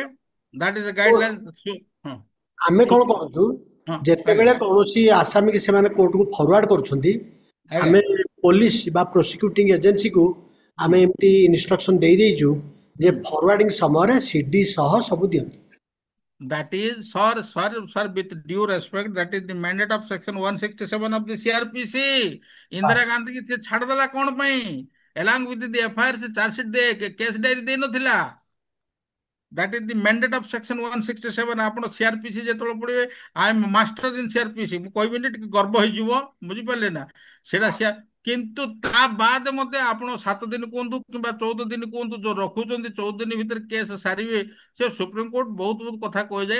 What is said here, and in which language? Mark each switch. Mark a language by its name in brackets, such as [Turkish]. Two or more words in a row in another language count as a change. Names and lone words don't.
[English] okay, that is ଓ [Odia] ଗାଇଡଲାଇନ। ହଁ। ଆମେ କଣ ସୁପ୍ରିମ। କରୁଛୁ, ହଁ। ଆଜ୍ଞା। ଯେତେବେଳେ କୌଣସି ଆସାମୀକି ସେମାନେ କୋର୍ଟକୁ ଫରୱାର୍ଡ କରୁଛନ୍ତି, ଆଜ୍ଞା। ଆମେ ପୋଲିସ ବା ପ୍ରୋସିକ୍ୟୁଟିଂ ଏଜେନ୍ସିକୁ ହୁଁ। ଆମେ ଏମିତି ଇନଷ୍ଟ୍ରକ୍ସନ ଦେଇ ଦେଇଛୁ ଯେ ହୁଁ। ଫରୱାର୍ଡିଂ ସମୟରେ ସିଡି ସହ ସବୁ ଦିଅନ୍ତୁ। [English] That is, sir, with due respect, that is the mandate of section 167 of the CRPC. [Odia] ବାସ୍ [Hindi] इंदिरा गांधी की [Odia] ସେ ଛାଡିଦେଲା କଣ ପାଇଁ? [English] along with the FIR [Odia] ସେ ଚାର୍ଜ ସିଟ୍ ଦେ କେସ୍ ଡାଏରୀ ଦେଇ ନଥିଲା। [English] That is the mandate of section 167. [Odia] ଆପଣ ସିଆରପିସି ଯେତେବେଳେ ପଢିବେ, [English] I am master in CrPC, [Odia] ମୁଁ କହିବିନି, ଟିକେ ଗର୍ବ ହେଇଯିବ। ବୁଝିପାରିଲେ ନା? ସେଇଟା କିନ୍ତୁ ତା ବାଦ ମତେ ଆପଣ 7 ଦିନ କୁହନ୍ତୁ କିମ୍ବା 14 ଦିନ କୁହନ୍ତୁ, ଯୋଉ ରଖୁଛନ୍ତି 14 ଦିନ ଭିତରେ କେସ୍ ସାରିବେ, ସେ ସୁପ୍ରିମକୋର୍ଟ ବହୁତ ବହୁତ କଥା କହିଯାଏ।